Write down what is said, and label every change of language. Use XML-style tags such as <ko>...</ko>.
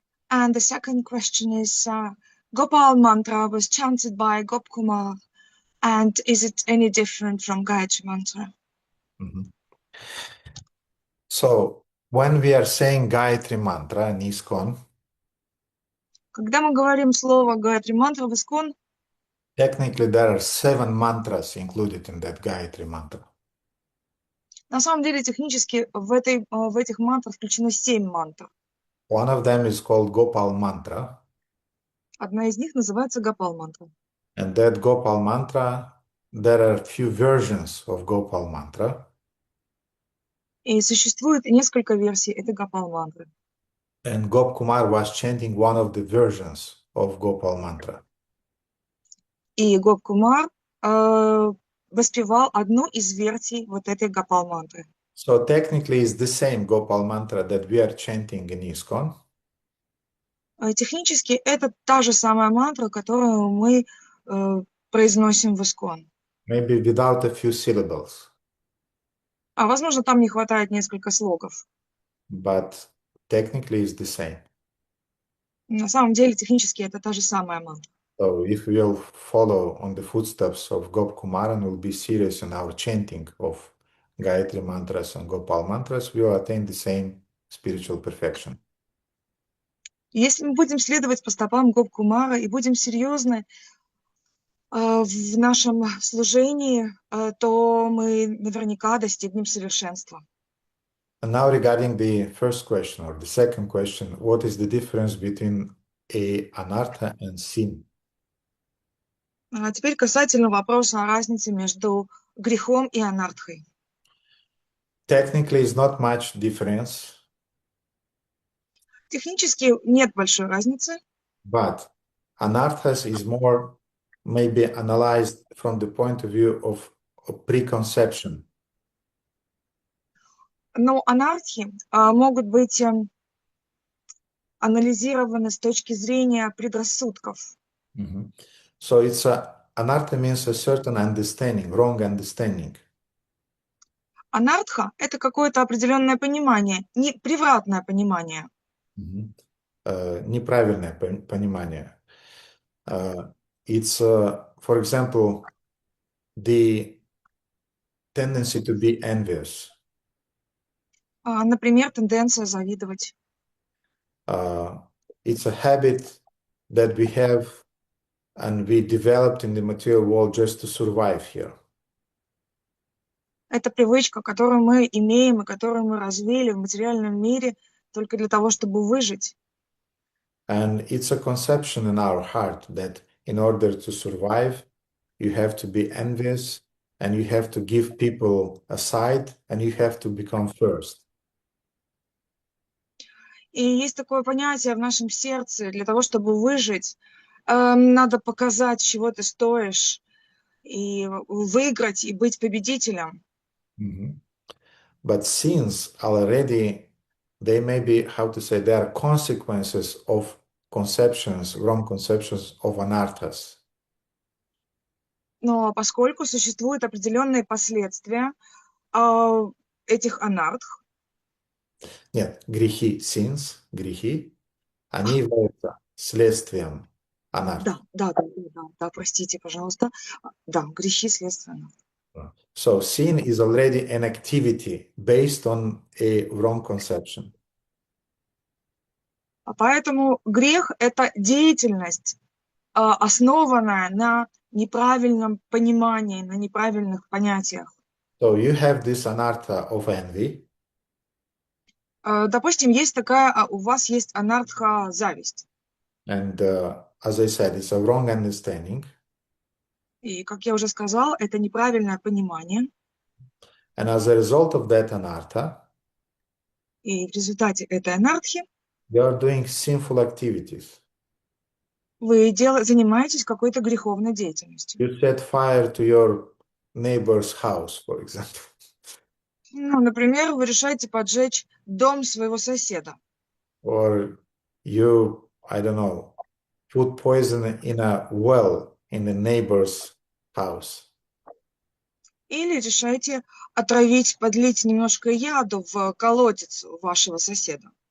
<en>And the second question is Gopal mantra was chanted by Gopkumar, and is it any different from Gayatri mantra? Mhm. So, when we are saying Gayatri mantra in ISKCON,</en> <ru>Когда мы говорим слово Гayatri мантра в Искон,</ru> <en>technically there are 7 mantras included in that Gayatri mantra.</en> <ru>на самом деле технически в этих мантрах включено 7 мантр.</ru> <en>One of them is called Gopal mantra,</en> <ru>Одна из них называется Гопал мантра.</ru> <en>and that Gopal mantra, there are few versions of Gopal mantra,</en> <ru>И существует несколько версий этой Гопал мантры.</ru> <en>and Gopkumar was chanting one of the versions of Gopal mantra.</en> <ru>И Гопкумар воспевал одну из версий вот этой Гопал мантры.</ru> <en>So technically it's the same Gopal mantra that we are chanting in ISKCON,</en> <ru>Технически это та же самая мантра, которую мы произносим в Искон.</ru> <en>maybe without a few syllables,</en> <ru>А возможно, там не хватает несколько слогов.</ru> <en>but technically it's the same.</en> <ru>На самом деле, технически это та же самая мантра.</ru> <en>So if we'll follow on the footsteps of Gop Kumar and will be serious in our chanting of Gayatri mantras and Gopal mantras, we will attain the same spiritual perfection.</en> <ru>Если мы будем следовать по стопам Гоп-Кумара и будем серьезны в нашем служении, то мы наверняка достигнем совершенства.</ru> <en>And now regarding the first question or the second question, what is the difference between a anartha and sin?</en> <ru>А теперь касательно вопроса о разнице между грехом и анартхой.</ru> <en>Technically, it's not much difference,</en> <ru>Технически нет большой разницы,</ru> <en>but anarthas is more maybe analyzed from the point of view of preconception.</en> <ru>но анархи могут быть анализированы с точки зрения предрассудков. Mhm.</ru> <en>So anartha means a certain understanding, wrong understanding.</en> <ru>Анартха — это какое-то определенное понимание, превратное понимание. Неправильное понимание.</ru> <en>It's, for example, the tendency to be envious.</en> <ru>Например, тенденция завидовать.</ru> <en>It's a habit that we have and we developed in the material world just to survive here.</en> <ru>Это привычка, которую мы имеем и которую мы развили в материальном мире только для того, чтобы выжить.</ru> <en>And it's a conception in our heart that in order to survive, you have to be envious and you have to give people aside and you have to become first.</en> <ru>И есть такое понятие в нашем сердце: для того, чтобы выжить, надо показать, чего ты стоишь, и выиграть, и быть победителем.</ru> <en>But sins already, they may be, how to say, they are consequences of conceptions, wrong conceptions of anarthas.</en> <ru>Но поскольку существуют определенные последствия этих анартх, Нет, грехи, sins, грехи, они являются следствием анарх. Да, простите, пожалуйста. Да, грехи следствия анартх.</ru> <en>So sin is already an activity based on a wrong conception.</en> <ru>Поэтому грех — это деятельность, основанная на неправильном понимании, на неправильных понятиях.</ru> <en>So you have this anartha of envy.</en> <ru>Допустим, у вас есть анартха зависть.</ru> <en>And as I said, it's a wrong understanding.</en> <ru>И, как я уже сказал, это неправильное понимание.</ru> <en>And as a result of that anartha,</en> <ru>и в результате этой анартхи</ru> <en>you are doing sinful activities.</en> <ru>Вы занимаетесь какой-то греховной деятельностью.</ru> <en>You set fire to your neighbor's house, for example.</en> <ru>Ну, например, вы решаете поджечь дом своего соседа.</ru> <en>Or you, I don't know, put poison in a well in the neighbor's house.</en> <ru>Или решаете подлить немножко яду в колодец вашего соседа.</ru>